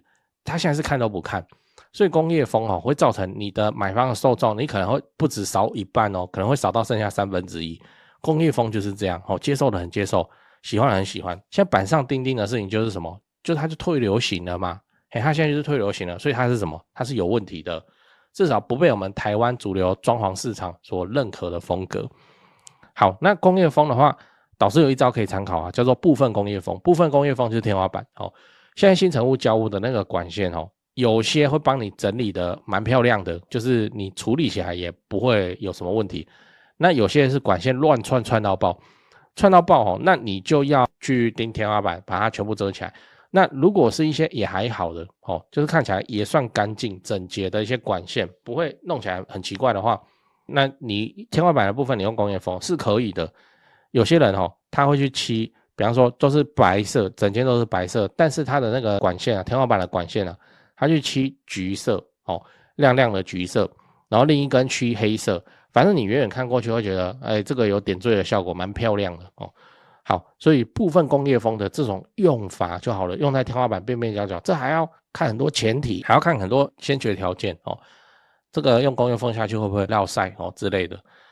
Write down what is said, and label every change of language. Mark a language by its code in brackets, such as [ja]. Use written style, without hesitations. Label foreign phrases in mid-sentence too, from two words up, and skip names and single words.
[zh] 他現在是看都不看，所以工業風會造成你的買方的受眾，你可能會不止少一半可能會少到剩下1/3。工業風就是這樣接受的很接受，喜歡的很喜歡。現在板上釘釘的事情就是什麼？就是它就退流行了嘛。它現在就是退流行了，所以它是什麼？它是有問題的，至少不被我們台灣主流裝潢市場所認可的風格。好，那工業風的話，導師有一招可以參考叫做部分工業風。部分工業風就是天花板現在新成屋交屋的那個管線有些會幫你整理的蠻漂亮的，就是你處理起來也不會有什麼問題。那有些是管線亂串到爆，那你就要去釘天花板，把它全部遮起來。那如果是一些也還好的就是看起來也算乾淨整潔的一些管線，不會弄起来很奇怪的話，那你天花板的部分你用工業風是可以的。有些人他會去漆，比方說都是白色，整間都是白色，但是他的那個管線天花板的管線他去漆橘色亮亮的橘色，然後另一根漆黑色，反正你遠遠看過去會覺得這個有點綴的效果，蠻漂亮的好，所以部分工業風的這種用法就好了，用在天花板邊邊角角，這還要看很多前提，還要看很多先決條件这個用工業風下去會不會落曬之類的。